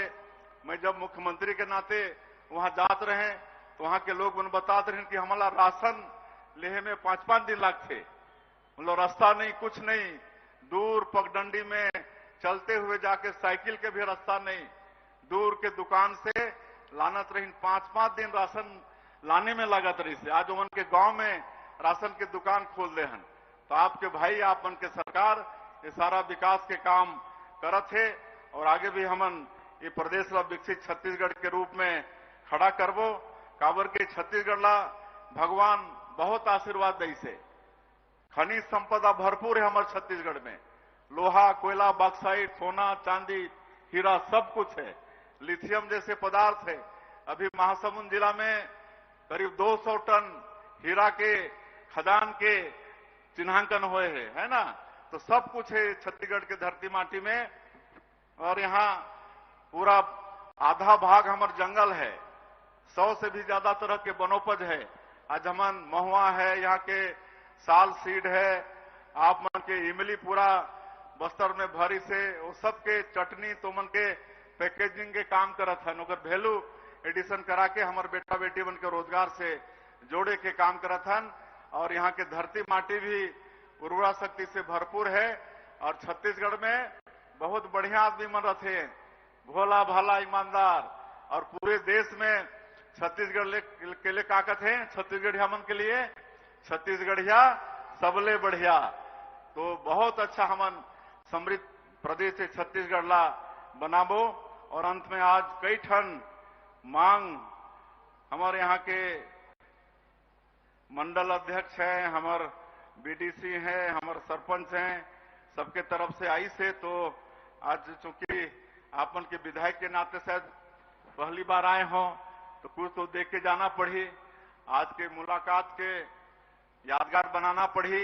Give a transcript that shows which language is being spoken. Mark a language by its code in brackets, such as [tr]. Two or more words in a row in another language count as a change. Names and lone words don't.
[hne] मैं जब मुख्यमंत्री के नाते वहां जात रहे तो वहां के लोग मन बताते रहे कि हमारा राशन लेहे में 5-5 दिन लगते, मतलब रास्ता नहीं कुछ नहीं, दूर पगडंडी में चलते हुए जाके साइकिल के भी रास्ता नहीं, दूर के दुकान से लानत रही 5-5 दिन राशन लाने में लागत रही से। आज उनके गांव में राशन के दुकान खोल दे हन। तो आपके भाई आप मन के सरकार ये सारा विकास के काम करत है और आगे भी हमन ये प्रदेश ला विकसित छत्तीसगढ़ के रूप में खड़ा करबो। काबर के छत्तीसगढ़ ला भगवान बहुत आशीर्वाद दई से, खनिज संपदा भरपूर है हमारे छत्तीसगढ़ में, लोहा कोयला बॉक्साइट सोना चांदी हीरा सब कुछ है, लिथियम जैसे पदार्थ है। अभी महासमुंद जिला में करीब 200 टन हीरा के खदान के चिन्हांकन हुए हैं, है ना। तो सब कुछ है छत्तीसगढ़ के धरती माटी में। और यहाँ पूरा आधा भाग हमार जंगल है, 100 से भी ज्यादा तरह के वनोपज है। आज हमन महुआ है, यहाँ के साल सीड है, आप मन के इमली पूरा बस्तर में भरी से वो सब के चटनी तो मन के पैकेजिंग के काम करत हन, ओकर वैल्यू एडिशन करा के हमार बेटा बेटी मन के रोजगार से जोड़े के काम करत हन। और यहाँ के धरती माटी भी उर्वरा शक्ति से भरपूर है। और छत्तीसगढ़ में बहुत बढ़िया आदमी मन रहते, भोला भाला ईमानदार। और पूरे देश में छत्तीसगढ़ के लिए का कहते हैं, छत्तीसगढ़िया मन के लिए छत्तीसगढ़िया सबले बढ़िया। तो बहुत अच्छा हमन समृद्ध प्रदेश से छत्तीसगढ़ ला बनाबो। और अंत में आज कई ठन मांग हमारे यहाँ के मंडल अध्यक्ष हैं, हमार बीडीसी हैं, हमारे सरपंच हैं, सबके तरफ से आई से। तो आज चूंकि आपन के विधायक के नाते शायद पहली बार आए हों तो कुछ तो देख के जाना पड़ी, आज के मुलाकात के यादगार बनाना पड़ी।